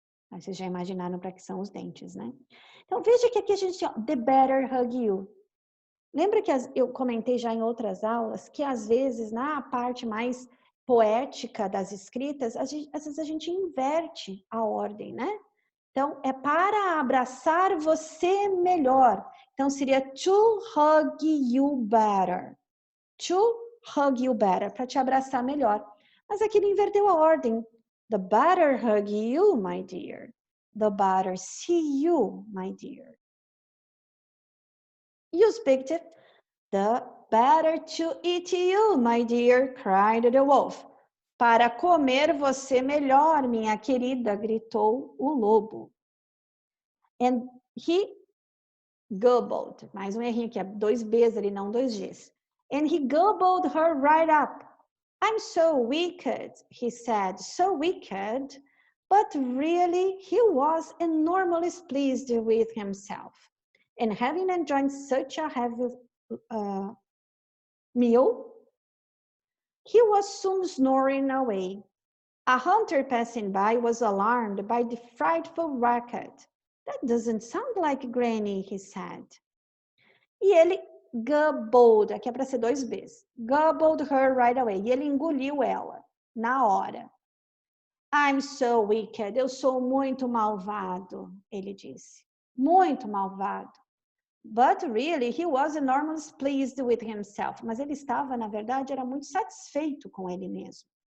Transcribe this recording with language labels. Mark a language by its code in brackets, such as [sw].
[pt] Aí vocês já imaginaram para que são os dentes, né? Então, veja que aqui a gente tem, [en] the better hug you. [pt] Lembra que eu comentei já em outras aulas que, às vezes, na parte mais poética das escritas, às vezes a gente inverte a ordem, né? Então, é para abraçar você melhor. Então, seria [en] to hug you better. To hug you better, [pt] para te abraçar melhor. Mas aqui ele inverteu a ordem. [en] The better hug you, my dear. The better see you, my dear. Use big tip. The better to eat you, my dear, cried the wolf. [pt] Para comer você melhor, minha querida, gritou o lobo. [en] And he gobbled. [pt] Mais um errinho aqui, 2 B's ali, não 2 G's. [en] And he gobbled her right up. I'm so wicked, he said, so wicked. But really, he was enormously pleased with himself. And having enjoyed such a heavy meal, he was soon snoring away. A hunter passing by was alarmed by the frightful racket. That doesn't sound like Granny, he said. [pt] E ele gobbled, aqui é para ser 2 B's, [en] gobbled her right away. [pt] E ele engoliu ela, na hora. [en] I'm so wicked, [pt] eu sou muito malvado, ele disse. Muito malvado. [en] But really, he was enormously pleased with himself. [pt] Mas ele estava, na verdade, era muito satisfeito com ele mesmo.